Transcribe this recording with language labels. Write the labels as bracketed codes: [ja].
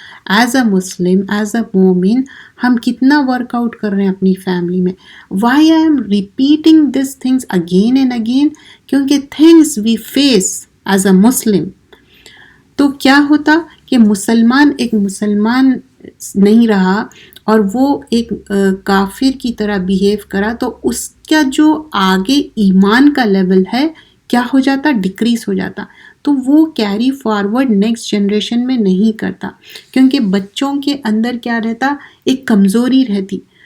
[en] As a Muslim, as a [ur] مومن, ہم کتنا ورک آؤٹ کر رہے ہیں اپنی فیملی میں. [en] Why I am repeating these things again and again? کیونکہ things we face as a Muslim. [ur] تو کیا ہوتا کہ مسلمان ایک مسلمان نہیں رہا اور وہ ایک کافر کی طرح بیہیو کرا, تو اس کا جو آگے ایمان کا لیول ہے کیا ہو جاتا؟ ڈکریز ہو جاتا. تو وہ کیری فارورڈ نیکسٹ جنریشن میں نہیں کرتا, کیونکہ بچوں کے اندر کیا رہتا؟ ایک کمزوری رہتی.